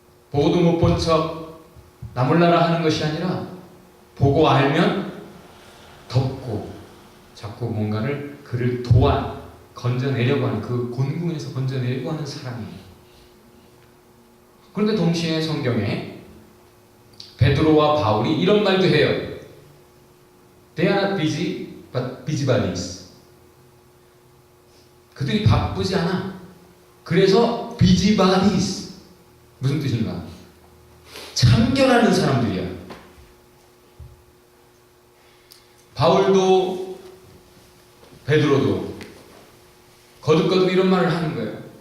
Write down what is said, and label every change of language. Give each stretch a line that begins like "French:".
Korean: 보고도 못 본 척 나 몰라라 하는 것이 아니라 보고 알면 덮고 자꾸 뭔가를 그를 건져내려고 하는, 그 곤궁에서 건져내려고 하는 사랑이에요. 그런데 동시에 성경에 베드로와 바울이 이런 말도 해요.
English: They are not busy, but busybodies.
Korean: 그들이 바쁘지 않아. 그래서 busybodies. 무슨 뜻인가? 참견하는 사람들이야. 바울도 베드로도 거듭거듭 이런 말을 하는 거예요.